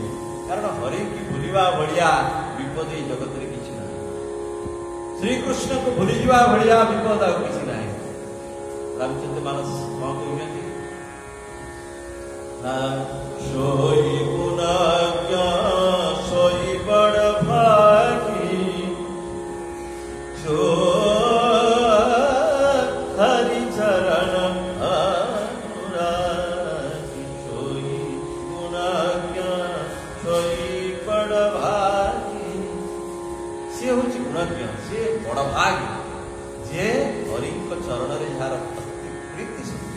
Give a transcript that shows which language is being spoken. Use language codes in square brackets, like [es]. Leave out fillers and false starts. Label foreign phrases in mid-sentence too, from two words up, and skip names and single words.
[or] କାରଣ ହରିକି ଭୁଲିବା ଭଳିଆ ବିପଦ ଏଇ ଜଗତରେ କିଛି ନାହିଁ। ଶ୍ରୀକୃଷ୍ଣଙ୍କୁ ଭୁଲିଯିବା ଭଳିଆ ବିପଦ ଆଉ କିଛି ନାହିଁ। ରାମଚନ୍ଦ୍ର ମାନସ କଣ କହୁଛନ୍ତି ନା, [awa] सोइ गुणाज्ञा सोइ बड़ भागी जो हरि चरण अनुरागी सोई गुणाज्ञा सोई बड़ भागी। [or] ସି ହୁଁ ଗୁଣଜ୍ଞ, ସି ବଡ଼ ଭାଗୀ ଯେ ହରି ଚରଣ ରେ ଯାର ପ୍ରୀତି ଶକ୍ତି।